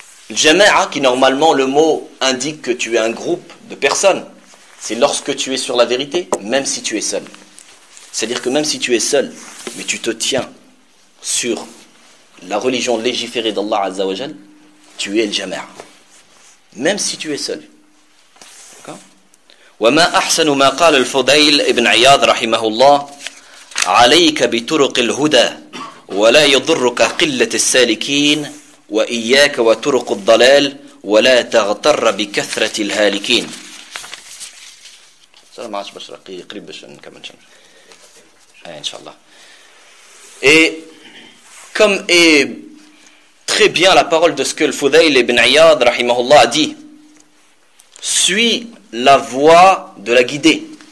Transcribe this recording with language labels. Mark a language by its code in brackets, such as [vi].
[fr] Al jama'a, qui normalement le mot indique que tu es un groupe de personnes, c'est lorsque tu es sur la vérité, même si tu es seul. C'est-à-dire que même si tu es seul, mais tu te tiens sur la religion légiférée d'Allah Azza wa Jal, tu es le jama'a. Même si tu es seul. D'accord ? [ar] وما أحسن ما قال الفضيل ابن عياض رحمه الله عليك بطرق الهدى ولا يضرك قلة السالكين وإياك وطرق الضلال ولا تغتر بكثرة الهالكين. السلام عليكم بشرى قريب بشرى كمان شمس. إن شاء الله. [fr] Et comme est très bien la parole de ce que le Fudayl ibn Iyad rahimahullah a dit, suis la voie de la guidée.